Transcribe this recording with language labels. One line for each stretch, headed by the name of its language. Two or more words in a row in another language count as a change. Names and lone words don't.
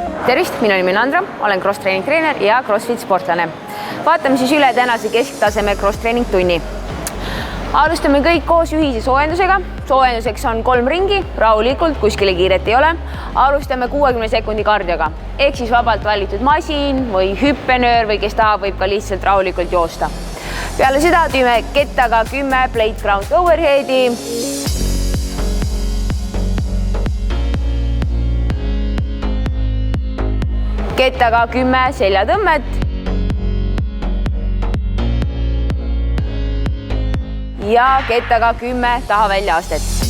Estonian: Tervist, minu nimi on Andra, olen cross-training treener ja CrossFit sportlane. Vaatame siis üle tänase kesktaseme cross-training tunni. Alustame kõik koos ühise soojendusega. Soojenduseks on 3 ringi, rahulikult, kuskile kiiret ei ole. Alustame 60 sekundi kardioga. Ehk siis vabalt valitud masin või hüppenöör või kes tahab, võib ka lihtsalt rahulikult joosta. Peale seda teeme kettaga 10
English: plate ground overheadi.
Estonian: Kettaga 10 seljatõmmet. Ja kettaga 10 tahaväljaastet.